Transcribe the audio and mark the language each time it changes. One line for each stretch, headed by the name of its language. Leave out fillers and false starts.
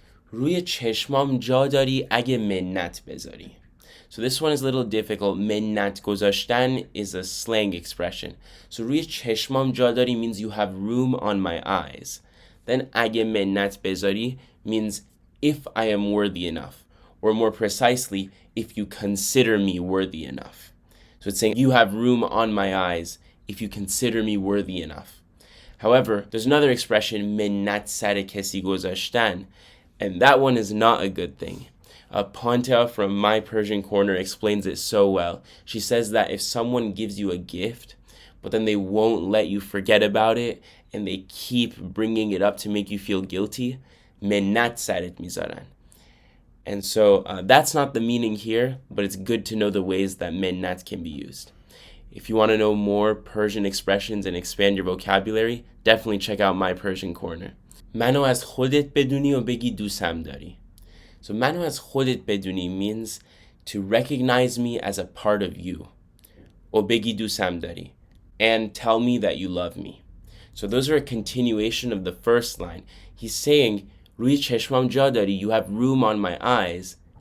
Persian: روی چشمام جا داری اگه منت بذاری.
English: So this one is a little difficult.
Persian: منت گذاشتن
English: is a slang expression. So
Persian: روی چشمام جا داری
English: means you have room on my eyes. Then
Persian: اگه منت بذاری
English: means if I am worthy enough. Or more precisely, if you consider me worthy enough. So it's saying you have room on my eyes if you consider me worthy enough. However, there's another expression,
Persian: منت سر کسی گذاشتن.
English: And that one is not a good thing. Ponta from My Persian Corner explains it so well. She says that if someone gives you a gift, but then they won't let you forget about it, and they keep bringing it up to make you feel guilty,
Persian: منت سرت میذارن.
English: And so that's not the meaning here, but it's good to know the ways that منت can be used. If you want to know more Persian expressions and expand your vocabulary, definitely check out My Persian Corner.
Persian: منو از خودت بدونی و بگی دوستم داری.
English: So
Persian: منو از خودت بدونی
English: means to recognize me as a part of you.
Persian: و بگی دوستم داری.
English: And tell me that you love me. So those are a continuation of the first line. He's saying,
Persian: روی چشمام جا داری,
English: you have room on my eyes.